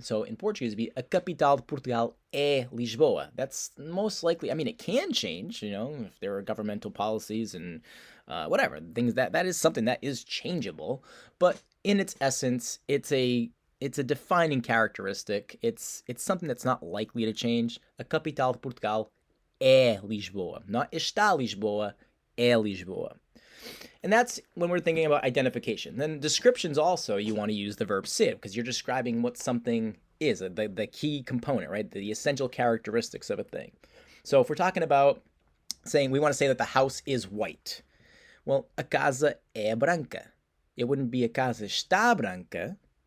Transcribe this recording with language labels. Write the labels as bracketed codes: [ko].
[en] So in Portuguese, it'd be [pt] a capital de Portugal é Lisboa. [en] That's most likely, it can change, if there are governmental policies and whatever, things that is something that is changeable. But in its essence, it's a defining characteristic. It's something that's not likely to change. [pt] A capital de Portugal é Lisboa. Not está Lisboa, é Lisboa. [en] And that's when we're thinking about identification. Then descriptions also, you want to use the verb ser because you're describing what something is, the key component, right? The essential characteristics of a thing. So if we're talking about saying, we want to say that the house is white. [pt] Well, a casa é branca. [en] It wouldn't be [pt] a casa está branca.